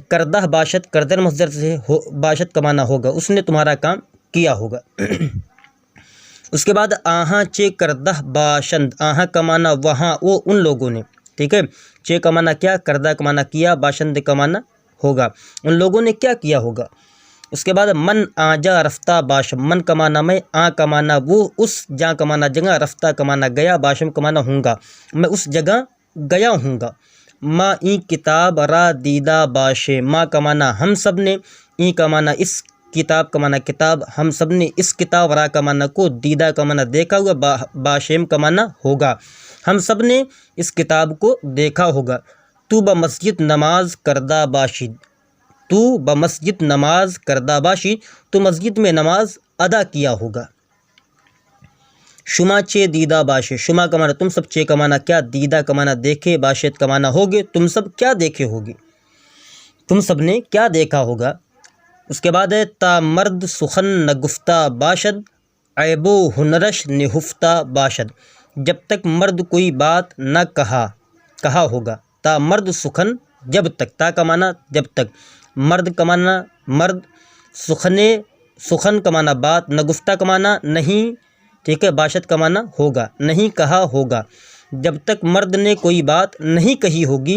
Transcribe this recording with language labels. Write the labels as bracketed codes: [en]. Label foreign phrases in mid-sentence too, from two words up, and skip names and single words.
[fa] کردہ باشد [ur] کردر مصدر سے باشد کا معنی ہوگا اس نے تمہارا کام کیا ہوگا۔ اس کے بعد آہاں [fa] چے کردہ باشند، [ur] آہاں کا معنی وہاں وہ ان لوگوں نے، ٹھیک ہے، چے کا معنی کیا، کردہ کا معنی کیا، باشند کا معنی ہوگا ان لوگوں نے کیا کیا ہوگا۔ اس کے بعد [fa] من آجا رفتہ باشم، [ur] من کا معنی میں، آ کا معنی وہ اس، جا کا معنی جگہ، رفتہ کا معنی گیا، باشم کا معنی ہوں گا، میں اس جگہ گیا ہوں گا۔ [fa] ما این کتاب را دیدہ باشے، [ur] ما کا معنی ہم سب نے، این کا معنی اس، کتاب کا معنی کتاب، ہم سب نے اس کتاب، را کا معنی کو، دیدہ کا معنی دیکھا ہوا، باشیم کا معنی ہوگا ہم سب نے اس کتاب کو دیکھا ہوگا۔ [fa] تو بمسجد نماز کردہ باشد، تو بمسجد نماز کردہ باشد [ur] تو مسجد میں نماز ادا کیا ہوگا۔ [fa] شما چے دیدہ باشے، [ur] شما کا معنی تم سب، چے کا معنی کیا، دیدہ کا معنی دیکھے، باشد کا معنی ہوگے، تم سب کیا دیکھے ہوگے، تم سب نے کیا دیکھا ہوگا۔ اس کے بعد ہے [fa] تا مرد سخن نگفتہ باشد عیب و ہنرش نہفتہ باشد، [ur] جب تک مرد کوئی بات نہ کہا ہوگا۔ [fa] تا مرد سخن [ur] جب تک، تا کا معنی جب تک، مرد کا معنی مرد، سخن کا معنی بات، نگفتہ کا معنی نہیں، ٹھیک ہے، باشد کا معنی ہوگا نہیں کہا ہوگا، جب تک مرد نے کوئی بات نہیں کہی ہوگی۔